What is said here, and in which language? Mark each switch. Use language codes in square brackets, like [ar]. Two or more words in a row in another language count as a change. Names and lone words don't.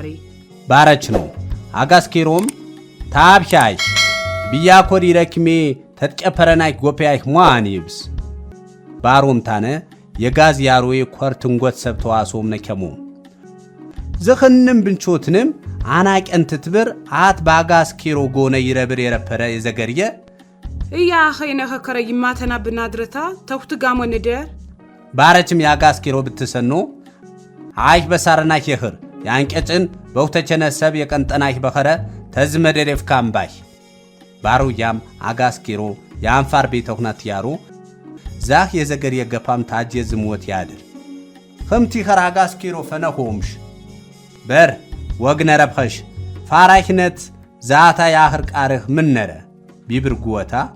[sgw] ባረች ነው አጋስኬሮም ታብሻይ ቢያኮሪ ረክሜ ተጥቀፈረናይ ጎፔያይ ሟኒብስ ባሮም ታነ የጋዝ ያሮይ ኮርትንጎት ሰብተዋሶም ነከሙ ዘኸንም ብንቾትንም አናቀን ትትብር አት ባጋስ ኪሮ ጎነ ይረብር የረፈረ የዘገርየ እያ ኸይነ ኸከረ ይማተና ብናድረታ ተውት ጋሞ ንደር ባረችም ያጋስ ኪሮ ብትሰኖ አይህ በሳርና ይኽር ያንቀጭን በውተቸነ ሰብ የቀንጠናይ በኸረ ተዝመደደፍ ካምባይ ባሩያም አጋስ ኪሮ ያንፋር ቤተውናት ያሩ ዛህ የዘገር የገፋም ታጅ ዝምወት ያድር ከምቲ ኸራጋስ ኪሮ ፈነሆምሽ በር ወግነ ረብኸሽ ፋራይነት ዛታ ያህር ቃርህ ምን ነረ ቢብር ጉወታ